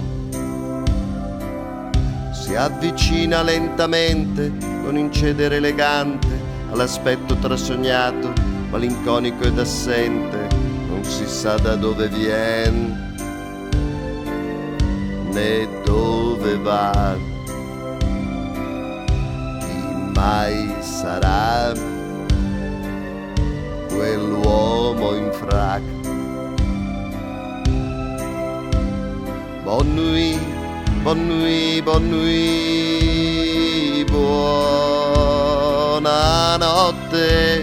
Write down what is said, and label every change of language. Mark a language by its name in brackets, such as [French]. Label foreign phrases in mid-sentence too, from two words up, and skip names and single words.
[Italian] Si avvicina lentamente con incedere elegante all'aspetto trasognato, malinconico ed assente, non si sa da dove vien né dove va. Chi mai sarà quell'uomo in frac? [French] Bonne nuit, bonne nuit, bonne nuit, [Italian] buonanotte.